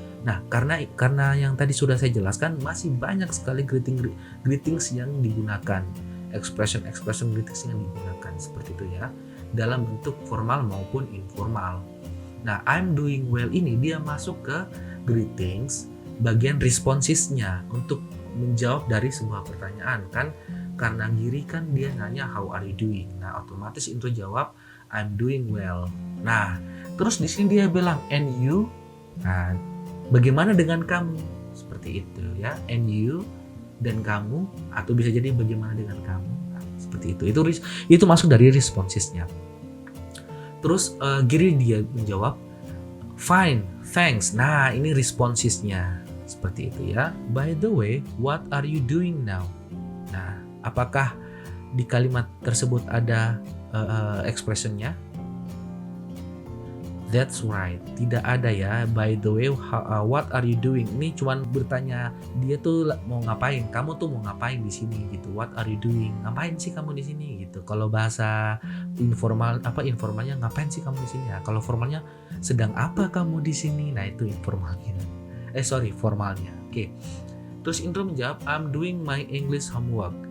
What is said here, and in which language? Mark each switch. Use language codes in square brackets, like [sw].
[id] Nah, karena yang tadi sudah saya jelaskan masih banyak sekali greetings yang digunakan, expression greetings yang digunakan seperti itu ya, dalam bentuk formal maupun informal. Nah, [en] I'm doing well [id] ini dia masuk ke greetings bagian responsesnya untuk menjawab dari sebuah pertanyaan kan, karena Giri kan dia nanya [en] how are you doing. [id] Nah, otomatis intro jawab [en] I'm doing well. [id] Nah, terus di sini dia bilang [en] and you. [id] Nah, bagaimana dengan kamu? Seperti itu ya. [en] And you [id] dan kamu, atau bisa jadi bagaimana dengan kamu. Nah, seperti itu. Itu masuk dari responsesnya. Terus Giri dia menjawab [en] fine, thanks. [id] Nah, ini responsesnya. Seperti itu ya. [en] By the way, what are you doing now? [id] Nah, apakah di kalimat tersebut ada expressionnya? [en] That's right, [id] tidak ada ya. [en] By the way, what are you doing? [id] Ini cuman bertanya dia tuh mau ngapain, kamu tuh mau ngapain di sini gitu. [en] What are you doing? [id] Ngapain sih kamu di sini gitu. Kalau bahasa informalnya ngapain sih kamu di sini ya. Kalau formalnya sedang apa kamu di sini. Nah, itu informalnya. Formalnya. Oke. Terus intro menjawab [en] I'm doing my English homework.